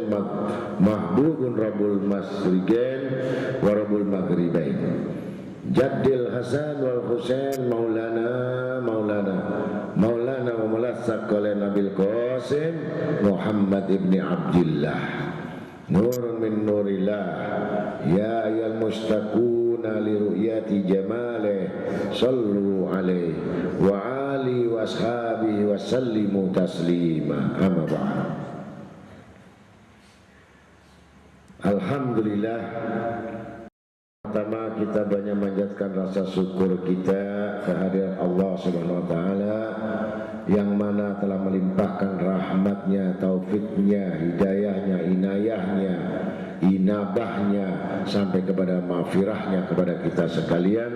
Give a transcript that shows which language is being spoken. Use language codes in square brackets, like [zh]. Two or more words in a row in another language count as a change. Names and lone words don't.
[ar] محبوب رب المشرقين ورب المغربين جد الحسن والحسين مولانا ومولى الثقلين نبي القاسم محمد ابن عبد الله نور من نور الله يا أيها المشتاقون لرؤية جماله صلوا عليه وآل وأصحابه وسلموا تسليما أما بعد. [id] Alhamdulillah. Pertama kita banyak manjatkan rasa syukur kita kehadirat [ar] الله سبحانه وتعالى [id] yang mana telah melimpahkan rahmatnya, taufiknya, hidayahnya, inayahnya, inabahnya sampai kepada maghfirahnya kepada kita sekalian.